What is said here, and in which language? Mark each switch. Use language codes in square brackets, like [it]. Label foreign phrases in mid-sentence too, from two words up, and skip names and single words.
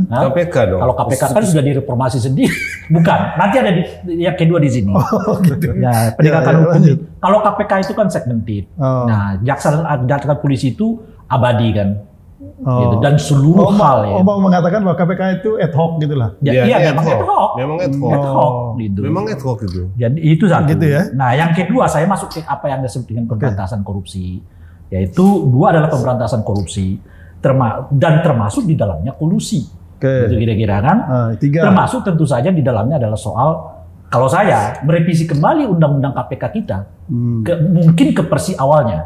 [id] KPK dong. Kalau KPK kan sudah direformasi sendiri. Bukan. Nanti ada yang kedua di sini. Gitu. Ya, penegakan hukum. Kalau KPK itu kan segmented. Nah, jaksa polisi itu abadi kan. Gitu. Dan seluruh hal ya. Mau mengatakan bahwa KPK itu [la] ad hoc [id] gitulah. Iya, memang [la] ad hoc. Memang ad hoc. Ad hoc gitu. [id] Memang [la] ad hoc [id] itu. Jadi itu satu. Gitu ya. Nah, yang kedua saya masuk ke apa yang disebut dengan pemberantasan korupsi. Yaitu 2 adalah pemberantasan korupsi dan termasuk di dalamnya kolusi. Itu kira-kira kan. 3. Termasuk tentu saja di dalamnya adalah soal kalau saya merevisi kembali undang-undang KPK kita, mungkin ke versi awalnya.